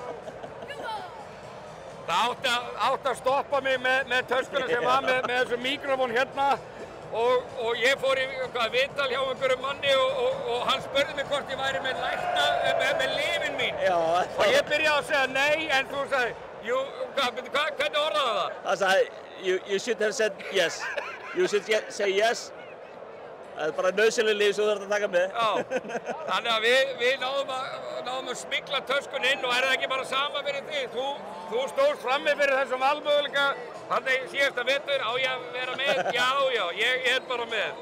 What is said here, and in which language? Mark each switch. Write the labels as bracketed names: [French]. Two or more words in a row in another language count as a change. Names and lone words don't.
[Icelandic] Það átti að stoppa mig með töskuna sem var með þessu mikrofón hérna. Og ég fór í viðtal hjá einhverjum manni og hann spurði mig hvort ég væri með lyfin mín. Já. Og ég byrjaði að segja nei, en þú sagði, hvernig orðaði það? Hann sagði, [English] you should have said yes. You should say yes. [Icelandic] Það er bara nauðsynleg lyf sem þú þarft að taka með. Já, þannig að við náðum að smygla töskun inn og er það ekki bara sama fyrir þig? Þú stóðst frammi fyrir þessum valmöguleika. Þannig síðasta vetur, á ég að vera með? Já, ég er bara með.